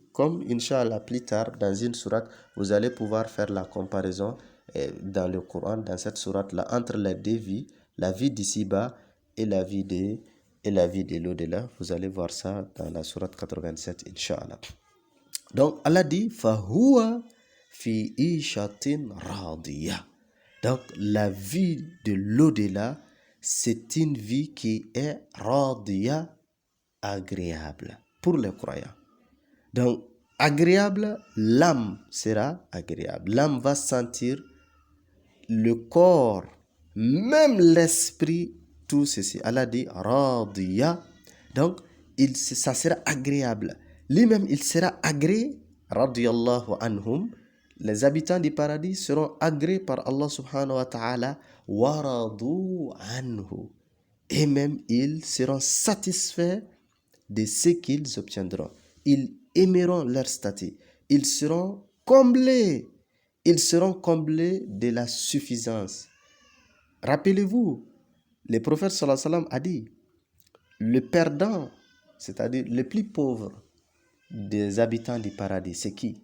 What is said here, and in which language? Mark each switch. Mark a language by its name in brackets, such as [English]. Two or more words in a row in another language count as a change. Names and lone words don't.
[French] Comme Inch'Allah plus tard dans une sourate, vous allez pouvoir faire la comparaison dans le Coran, dans cette sourate-là, entre les deux vies, la vie d'ici-bas et la vie de l'au-delà. Vous allez voir ça dans la sourate 87, Inch'Allah. Donc, Allah dit, [Arabic] فهو في عيشة راضية. [French] Donc, la vie de l'au-delà, c'est une vie qui est radiyah, agréable pour les croyants. Donc, agréable, l'âme sera agréable. L'âme va sentir, le corps, même l'esprit, tout ceci. Allah dit radiya. Donc, ça sera agréable. Lui-même, il sera agréé. [Arabic] رضي الله عنهم. [French] Les habitants du paradis seront agréés par Allah [Arabic] سبحانه وتعالى. ورضوا عنه. [French] Et même, ils seront satisfaits de ce qu'ils obtiendront. Ils aimeront leur statut. Ils seront comblés. Ils seront comblés de la suffisance. Rappelez-vous, le prophète [Arabic] صلى الله عليه وسلم [French] a dit, le perdant, c'est-à-dire le plus pauvre des habitants du paradis, c'est qui?